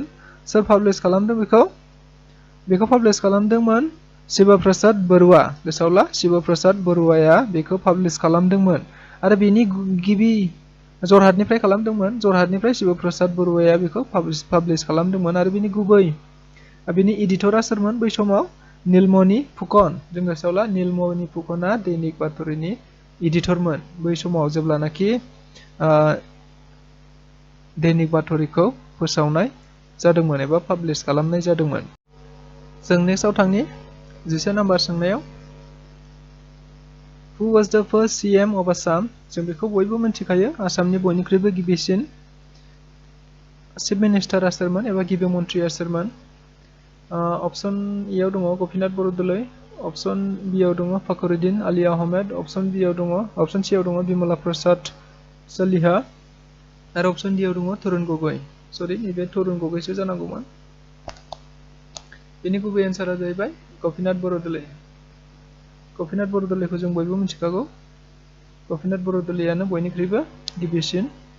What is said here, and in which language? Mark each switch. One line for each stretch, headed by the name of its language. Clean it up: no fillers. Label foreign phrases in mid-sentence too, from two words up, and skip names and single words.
Bodo: सोर पाब्लिश खालामदों बेखौ पाब्लिश खालामदोंमोन शिव प्रसाद बरुवा गोसोआवला शिव प्रसाद बरुवाया बेखौ पाब्लिश खालामदोंमोन आरो बेनि गिबि जरहाटनिफ्राय खालामदोंमोन जरहाटनिफ्राय शिव प्रसाद बरुवाया बेखौ पाब्लिश खालामदोंमोन आरो बेनि गुबै बेनि एडिटरा सोरमोन बै समाव नीलमणि फुकन जों गोसोआवला नीलमणि फुकना दैनिक बाथरिनि एडिटरमोन बै समाव जेब्लानाखि दैनिक बाथरिखौ फोसावनाय जादोंमोन एबा पाब्लिश खालामनाय जादोंमोन जों नेक्स्टआव थांनि 11 नम्बर सोंनायाव
English: Who was the first CM of Assam
Bodo: जों बेखौ बयबो मिथिखायो आसामनि बयनिख्रुइबो गिबिसिन
English: chief minister
Bodo: सोरमोन एबा गिबि मन्थ्रिया सोरमोन ऑप्शन ए आव दङ गपिनाथ बरदलै
English: option B
Bodo: आव दङ फखरुद्दीन आली आहमेद
English: option B
Bodo: आव दङ
English: option C
Bodo: आव दङ बिमला प्रसाद सलिहा आरो
English: option D
Bodo: आव दङ तरुण गगৈ सरि नैबे तरुण गगैसो जानांगौमोन बेनि गुबै एन्सारा जाहैबाय गपिनाथ बरदलैखौ जों बयबो मिथिखागौ गपिनाथ बरदलैयानो बयनिख्रुइबो गिबिसिन